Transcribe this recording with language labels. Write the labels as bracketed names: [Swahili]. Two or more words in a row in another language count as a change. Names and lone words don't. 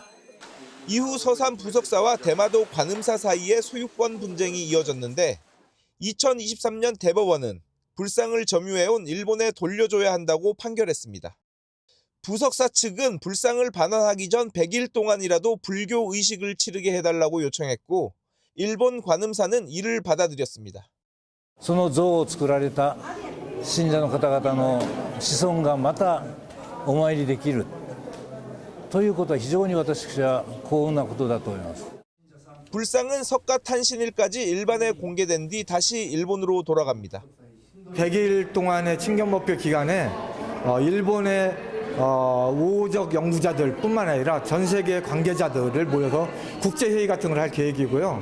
[Korean] 이후 서산 부석사와 대마도 관음사 사이에 소유권 분쟁이 이어졌는데 2023년 대법원은 불상을 점유해온 일본에 돌려줘야 한다고 판결했습니다. 부석사 측은 불상을 반환하기 전 100일 동안이라도 불교 의식을 치르게 해달라고 요청했고 일본 관음사는 이를 받아들였습니다. [Japanese] その像を作られた信者の方々の子孫がまたお参りできるということは非常に私は幸運なことだと思います。 [Korean] 불상은 석가탄신일까지 일반에 공개된 뒤 다시 일본으로 돌아갑니다. 100일 동안의 친견법교 기간에 일본의 우호적 연구자들 뿐만 아니라 전 세계 관계자들을 모여서 국제회의 같은 걸 할 계획이고요.